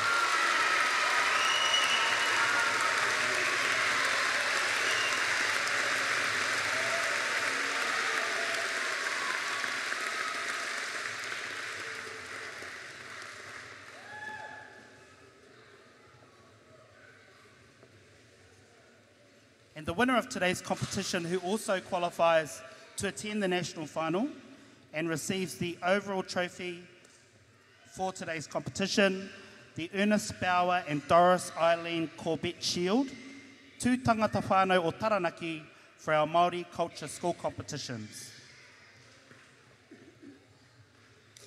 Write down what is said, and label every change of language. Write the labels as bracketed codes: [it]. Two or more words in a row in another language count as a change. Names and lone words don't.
[en] And the winner of today's competition, who also qualifies to attend the national final and receives the overall trophy for today's competition, the Ernest Bauer and Doris Eileen Corbett Shield, two [mi] tangata whānau o Taranaki [en] for our Māori culture school competitions.